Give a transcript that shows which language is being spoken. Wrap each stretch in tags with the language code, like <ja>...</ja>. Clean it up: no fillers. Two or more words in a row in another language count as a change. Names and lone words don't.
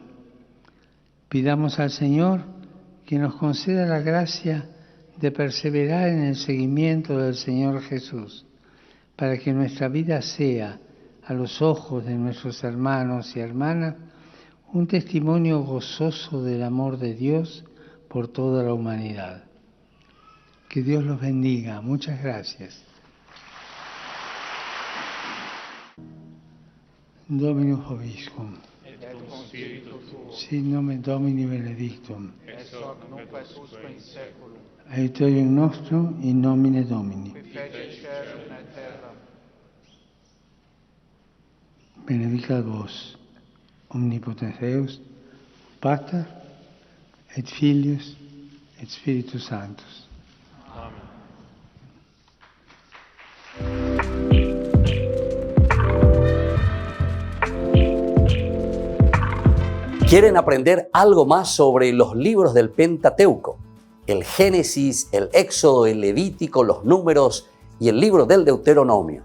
<es>Pidamos al Señor que nos conceda la gracia de perseverar en el seguimiento del Señor Jesús, para que nuestra vida sea, a los ojos de nuestros hermanos y hermanas, un testimonio gozoso del amor de Dios por toda la humanidad. Que Dios los bendiga. Muchas gracias.</es> <la>Dominus Vobiscum. Sit nomen Domini benedictum. Aiuterium nostrum in nomine Domini. Benedicat vos, omnipotens Deus, Pater, et Filius, et Spiritus Sanctus.</la> <es>¿Quieren aprender algo más sobre los libros del Pentateuco? El Génesis, el Éxodo, el Levítico, los Números y el libro del Deuteronomio.</es>